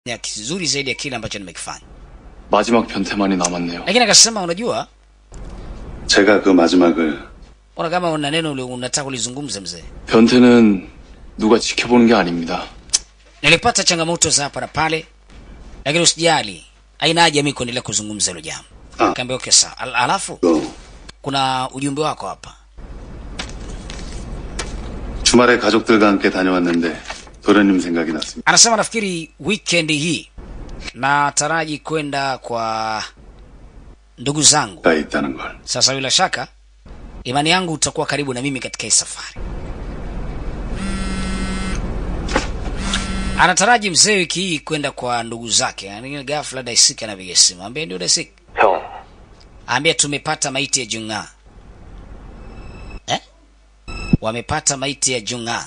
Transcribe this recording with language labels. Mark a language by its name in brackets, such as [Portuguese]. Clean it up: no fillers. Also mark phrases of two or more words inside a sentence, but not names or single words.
[Swahili] ya kizuri zaidi ya kile ambacho nimekifanya. [Korean] 마지막 변태만이 남았네요. [Swahili] Lakini akasema unajua, [Korean] 제가 그 마지막을 [Swahili] ona kama una neno unataka kulizungumza mzee. [Korean] 변태는 누가 지켜보는 게 아닙니다. [Swahili] Nilipata changamoto za hapa na pale, lakini usijali. Haina haja mimi kuendelea kuzungumza hilo jambo. Kaambia okay sawa. Alafu kuna ujumbe wako hapa. [Korean] 주말에 가족들과 함께 다녀왔는데 도련님 생각이 났습니다. [Swahili] Anasema nafikiri weekend hii na taraji kwenda kwa ndugu zangu. [Korean] 있다는 걸. [Swahili] Sasa bila shaka imani yangu utakuwa karibu na mimi katika hii safari. Anataraji mzee wiki hii kwenda kwa ndugu zake. Yaani ghafla Daisika anapiga simu. Ambia ndio Daisika. [Korean] 형. [Swahili] Ambia tumepata maiti ya Junga. Wamepata maiti ya Junga.